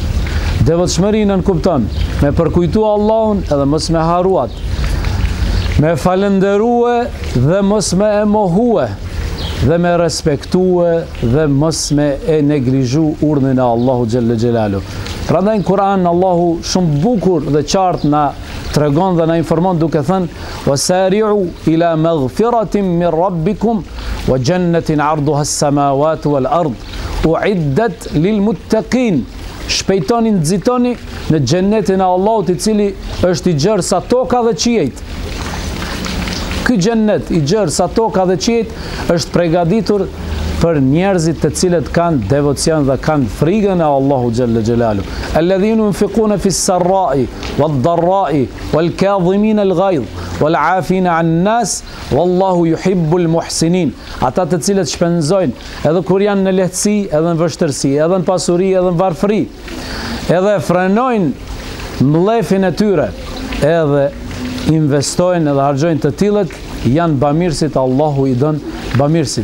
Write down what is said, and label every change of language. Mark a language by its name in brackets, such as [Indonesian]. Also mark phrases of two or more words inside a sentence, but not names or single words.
[Albanian] Devotshmëri nënkupton me përkujtu Allahun edhe mos me haruat, me falenderue dhe mos me e mohue, dhe me respektue dhe mos me e neglizhu urdhën e Allahu [Arabic] جل جلاله. [Albanian] Prandaj në Kur'an Allahu shumë bukur dhe qartë na tregon dhe na informon duke thënë [Arabic] وسارعوا إلى مغفرة من ربكم وجنة عرضها السماوات والأرض أعدت للمتقين. [Albanian] Shpejtoni, nxitoni në xhennetin e Allahut i cili është i gjerë sa toka dhe qiejt. Ky xhennet i gjerë sa toka dhe qiejt është përgatitur për njerëzit të cilët kanë devocion dhe kanë frigën e Allahu [Arabic] جل جلاله. الذين ينفقون في السراء والضراء والكاظمين الغيظ والعافين عن الناس والله يحب المحسنين. [Albanian] Ata të cilët shpenzojnë edhe kur janë në lehtësi, edhe në vështirësi, edhe në pasuri, edhe në varfëri, edhe frenojnë mllefin e tyre, edhe investojnë edhe harxojnë të tillët, janë bamirësit, Allahu i don bamirësit.